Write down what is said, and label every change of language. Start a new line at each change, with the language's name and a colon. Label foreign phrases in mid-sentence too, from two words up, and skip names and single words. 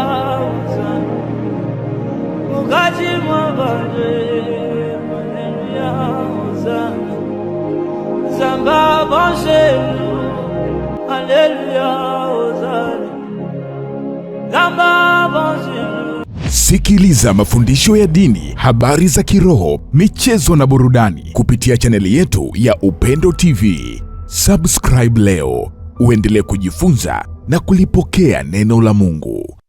Luba-Lulua: Hosana, mukaji mwabangwe, Haleluya. Hosana, zamba banshelu, Haleluya. Hosana, zamba banshelu.
Swahili: Sikiliza mafundisho ya dini, habari za kiroho, michezo na burudani kupitia chaneli yetu ya Upendo TV. Subscribe leo uendelee kujifunza na kulipokea neno la Mungu.